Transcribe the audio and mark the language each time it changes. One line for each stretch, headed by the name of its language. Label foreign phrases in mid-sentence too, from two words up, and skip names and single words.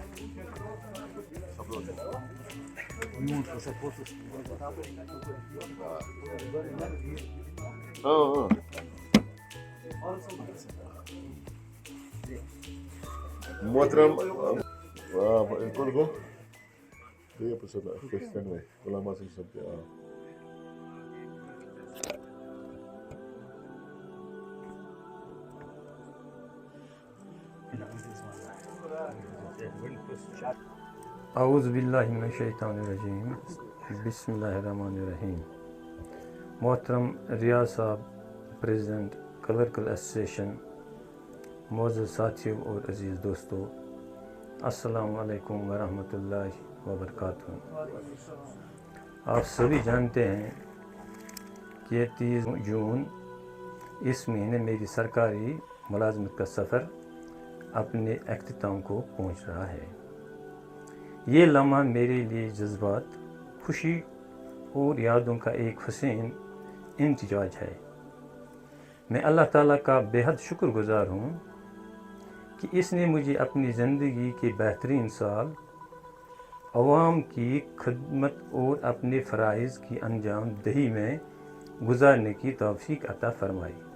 Kashmiri: محترم کوٚت گوٚو بیٚیہِ پرٛژھو غلام حسن صٲب تہِ
Arabic: اعوذ باللہ من الشیطان الرجیم بسم اللہ الرحمن الرحیم
Urdu: محترم ریاض صاحب
English: President Clerical Association
Urdu: معزز ساتھیوں اور عزیز دوستوں
Arabic: السلام علیکم ورحمۃ اللہ وبرکاتہ
Urdu: آپ سبھی جانتے ہیں کہ 30 جون اس مہینے میری سرکاری ملازمت کا سفر اپنے اختتام کو پہنچ رہا ہے. یہ لمحہ میرے لیے جذبات، خوشی اور یادوں کا ایک حسین امتزاج ہے. میں اللہ تعالیٰ کا بے حد شکرگزار ہوں کہ اس نے مجھے اپنی زندگی کے بہترین سال عوام کی خدمت اور اپنے فرائض کی انجام دہی میں گزارنے کی توفیق عطا فرمائی.